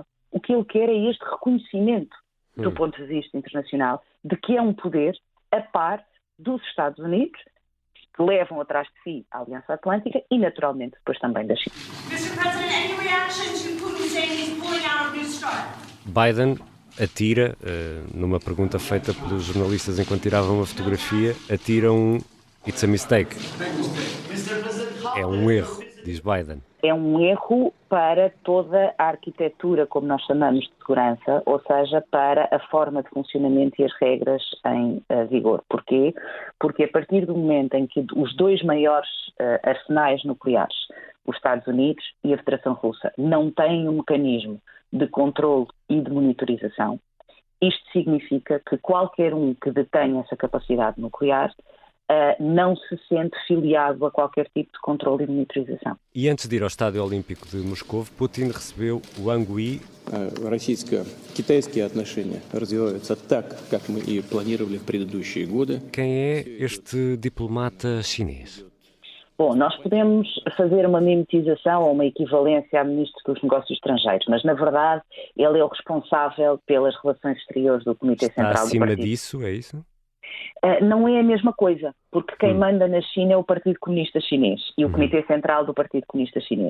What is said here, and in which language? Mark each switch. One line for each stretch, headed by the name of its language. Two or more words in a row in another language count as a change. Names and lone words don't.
Portuguese: O que ele quer é este reconhecimento, do ponto de vista internacional, de que é um poder a par dos Estados Unidos, que levam atrás de si a Aliança Atlântica e, naturalmente, depois também da China. Biden atira, numa pergunta feita pelos jornalistas enquanto tiravam uma fotografia, atira um
English: "It's a mistake".
Portuguese: É um erro, diz Biden. É um erro para toda a arquitetura, como nós chamamos de segurança, ou seja, para a forma de funcionamento e as regras em vigor. Porquê? Porque a partir do momento em que os dois maiores arsenais nucleares, os Estados Unidos e a Federação Russa, não têm um mecanismo de controle e de monitorização, isto significa que qualquer um que detenha essa capacidade nuclear não se sente filiado a qualquer tipo de controle e monitorização. E antes de ir ao Estádio Olímpico de Moscou, Putin recebeu Wang Yi.
Russian: Российско-китайские отношения развиваются так, как мы и планировали в предыдущие годы.
Portuguese: Quem é este diplomata chinês? Bom, nós podemos fazer uma mimetização ou uma equivalência a Ministro dos Negócios Estrangeiros, mas, na verdade, ele é o responsável pelas relações exteriores do Comitê Central do Partido. Está acima disso, é isso? Não é a mesma coisa, porque quem manda na China é o Partido Comunista Chinês e o Comitê Central do Partido Comunista Chinês.